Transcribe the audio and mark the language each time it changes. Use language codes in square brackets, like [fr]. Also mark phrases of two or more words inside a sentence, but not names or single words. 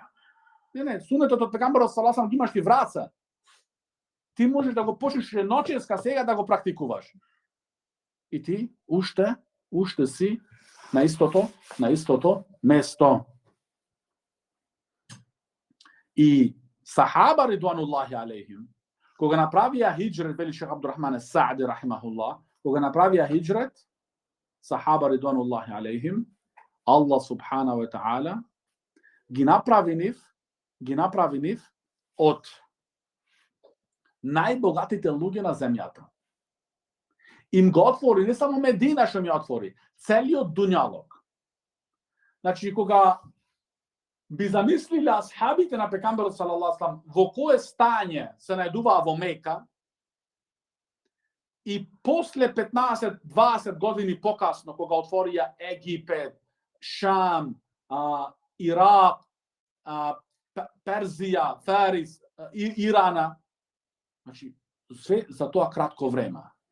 [mk] Не, сунетот од пекамберот [ar] صلى الله عليه وسلم [mk] ги имаш ти враца. Ти можеш да го почнеш ноческа сега да го практикуваш. И ти уште си на истото место. И сахаба [ar] رضوان الله عليهم, [mk] кога направија хиџрет, вели Шех Абдурахман Саади рахимахуллах, кога направија хиџрет, сахаба [ar] رضوان الله عليهم, [mk] Аллах [ar] سبحانه وتعالى [mk] ги направи нив од најбогатите луѓе на земјата. Им го отвори, не само Медина што ми отвори, целиот дуњалог. Значи, кога би замислиле асхабите на пекамберот [ar] صلى الله عليه وسلم [mk] во кое стање се најдуваа во Мека, и после 15-20 години покасно, кога отворија Египет, Шам, Ирак, Перзија, Фарис, Ирана, значи, све за тоа кратко време.